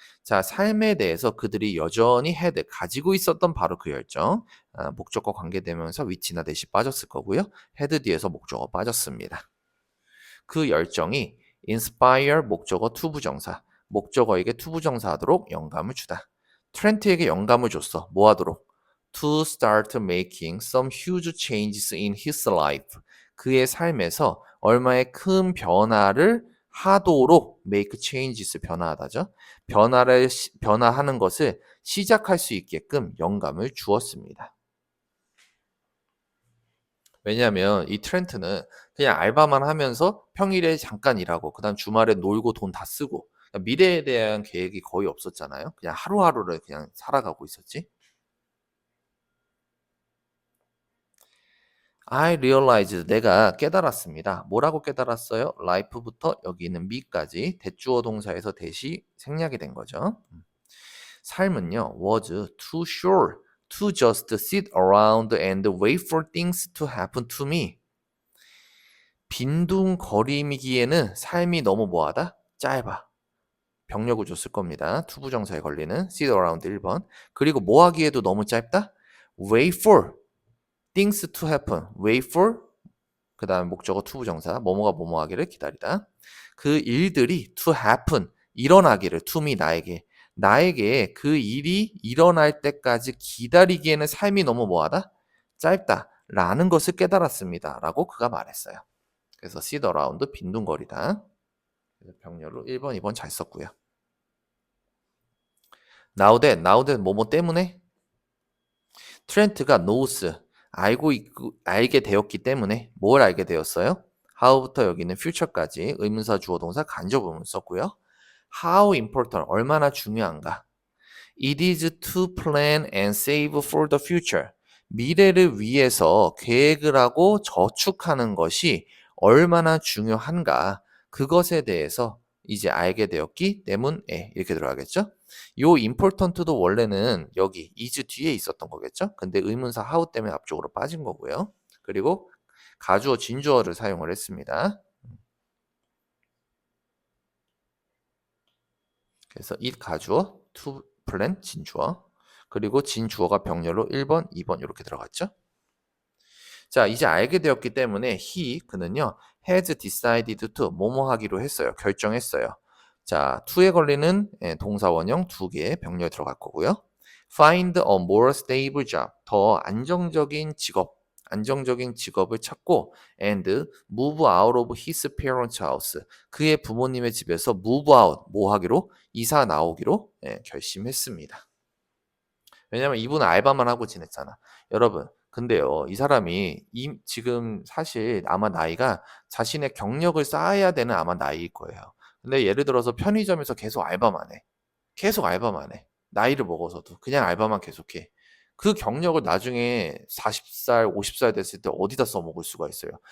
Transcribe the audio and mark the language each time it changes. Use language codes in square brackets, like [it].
[ko] 자, 삶에 대해서 그들이 여전히 had, 가지고 있었던 바로 그 열정. 목적과 관계되면서 위치나 대시 빠졌을 거고요. had 뒤에서 목적어 빠졌습니다. 그 열정이 inspire, 목적어 투부정사. 목적어에게 투부정사 하도록 영감을 주다. 트렌트에게 영감을 줬어. 뭐 하도록? [en] To start making some huge changes in his life. [ko] 그의 삶에서 얼마의 큰 변화를 하도록 make changes, 변화하다죠. 변화하는 것을 시작할 수 있게끔 영감을 주었습니다. 왜냐하면 이 트렌트는 그냥 알바만 하면서 평일에 잠깐 일하고 그다음 주말에 놀고 돈 다 쓰고 미래에 대한 계획이 거의 없었잖아요. 그냥 하루하루를 그냥 살아가고 있었지. [en] I realized, [ko] 내가 깨달았습니다. 뭐라고 깨달았어요? life부터 여기 있는 me까지 대주어 동사에서 대시 생략이 된 거죠. 삶은요, [en] was too short to just sit around and wait for things to happen to me. [ko] 빈둥거리기에는 삶이 너무 뭐하다? 짧아. 병렬구조 쓸 겁니다. 투부정사에 걸리는 sit around 1번. 그리고 뭐 하기에도 너무 짧다? [en] wait for things to happen. [ko] wait for 그 다음에 목적어 투부정사 뭐뭐가 뭐뭐 하기를 기다리다. 그 일들이 to happen 일어나기를 to me 나에게 그 일이 일어날 때까지 기다리기에는 삶이 너무 뭐하다? 짧다 라는 것을 깨달았습니다 라고 그가 말했어요. 그래서 sit around 빈둥거리다. 그래서 병렬로 1번 2번 잘 썼고요. now that 뭐뭐 때문에 트렌트가 knows 알게 되었기 때문에 뭘 알게 되었어요? how부터 여기는 future까지 의문사 주어 동사 간접 의문 썼고요. how important 얼마나 중요한가? [en] It is to plan and save for the future. [ko] 미래를 위해서 계획을 하고 저축하는 것이 얼마나 중요한가? 그것에 대해서 이제 알게 되었기 때문에 이렇게 들어가겠죠? 요 important도 원래는 여기 is 뒤에 있었던 거겠죠? 근데 의문사 how 때문에 앞쪽으로 빠진 거고요. 그리고 가주어 진주어를 사용을 했습니다. 그래서 it 가주어, to plan 진주어, 그리고 진주어가 병렬로 1번, 2번 이렇게 들어갔죠. 자, 이제 알게 되었기 때문에 그는요 [en] has decided to [ko] 뭐뭐 하기로 했어요. 결정했어요. 자, to에 걸리는 동사 원형 2개 병렬 들어갈 거고요. [en] find a more stable job [ko] 더 안정적인 직업을 찾고 [en] and move out of his parents' house [ko] 그의 부모님의 집에서 [en] move out [ko] 뭐 하기로 이사 나오기로 결심했습니다. 왜냐면 이분은 알바만 하고 지냈잖아. 여러분, 근데요, 이 사람이 지금 사실 아마 나이가 자신의 경력을 쌓아야 되는 아마 나이일 거예요. 근데 예를 들어서 편의점에서 계속 알바만 해. 계속 알바만 해. 나이를 먹어서도 그냥 알바만 계속해. 그 경력을 나중에 40살, 50살 됐을 때 어디다 써먹을 수가 있어요.